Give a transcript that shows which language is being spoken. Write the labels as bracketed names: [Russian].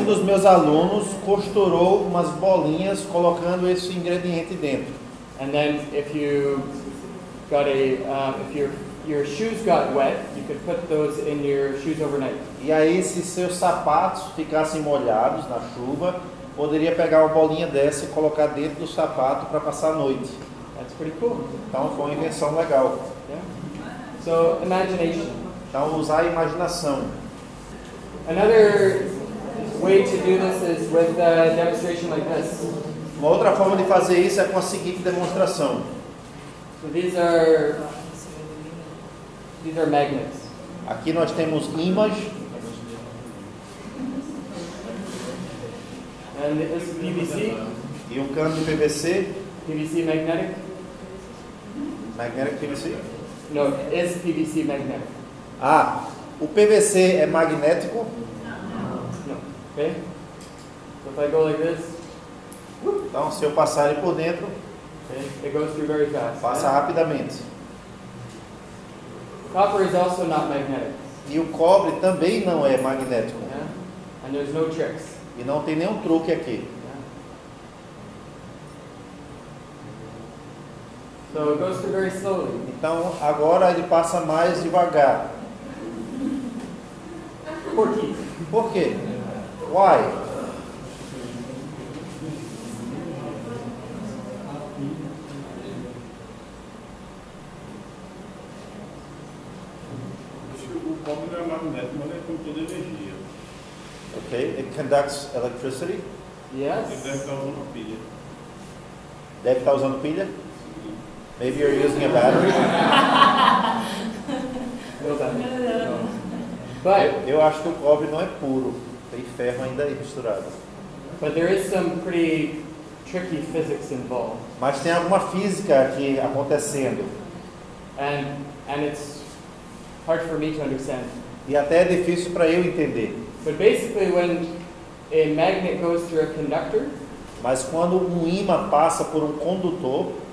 [Portuguese] E um dos meus alunos costurou umas bolinhas colocando esse ingrediente dentro. [English] And then if you got if your shoes got wet, you could put those in your shoes overnight. [Portuguese] E aí, se seus sapatos ficassem molhados na chuva, poderia pegar uma bolinha dessa e colocar dentro do sapato para passar a noite. [English] That's pretty cool. [Portuguese] Então foi uma invenção legal. [English] Yeah. So imagination. [Portuguese] Então usar a imaginação. [English] Another way to do this is with a demonstration like this. [Portuguese] Uma outra forma de fazer isso é com a seguinte demonstração. [English] So these are magnets. [Portuguese] Aqui nós temos ímãs. [English] And this is PVC. [Portuguese] E um cano de PVC. [English] PVC magnetic. Magnetic PVC? No, is PVC magnetic? [Portuguese] Ah, o PVC é magnético. [English] No. Okay. So if I go like this. [Portuguese] Então, se eu passar ele por dentro, [English] Okay. It goes through very fast. [Portuguese] passa rapidamente. [English] Copper is also not magnetic. [Portuguese] E o cobre também não é magnético. [English] Yeah? And there's no tricks. [Portuguese] E não tem nenhum truque aqui. [English] Yeah? So it goes through very slowly. [Portuguese] Então, agora ele passa mais devagar. Por quê? Por quê? [English] Why? Okay, it conducts electricity. [Portuguese] Ele [English] Yes. [Portuguese] deve estar usando pilha. Deve estar usando pilha. [English] Maybe you're using a battery. No better. No. But [Portuguese] Eu acho que o cobre não é puro. Tem ferro ainda aí misturado. [English] there is some pretty tricky physics involved, [Portuguese] Mas tem alguma física aqui acontecendo. [English] and it's hard for me to understand. [Portuguese] E até é difícil para eu entender. [English] But basically, when a magnet goes through a conductor, [Portuguese] Mas quando um ímã passa por um condutor,